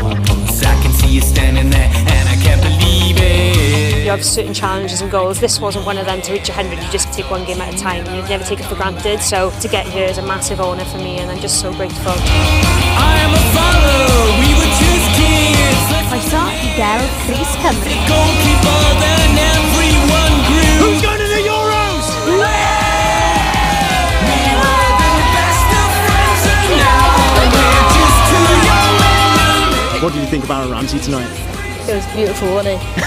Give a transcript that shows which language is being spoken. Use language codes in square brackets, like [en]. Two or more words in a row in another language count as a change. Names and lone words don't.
[en] I can see you standing there and I can't believe it. You have certain challenges and goals. This wasn't one of them. To reach 100, you just take one game at a time. You never take it for granted. So to get here is a massive honour for me, and I'm just so grateful. I am a father, we were just kids. [cy] Croeso i gael Rhys Cymru. [en] Goalkeeper, then everyone grew. Who's going to the Euros? We were the best of friends and now we're just two young men. What did you think of Aaron Ramsey tonight? It was beautiful, wasn't it?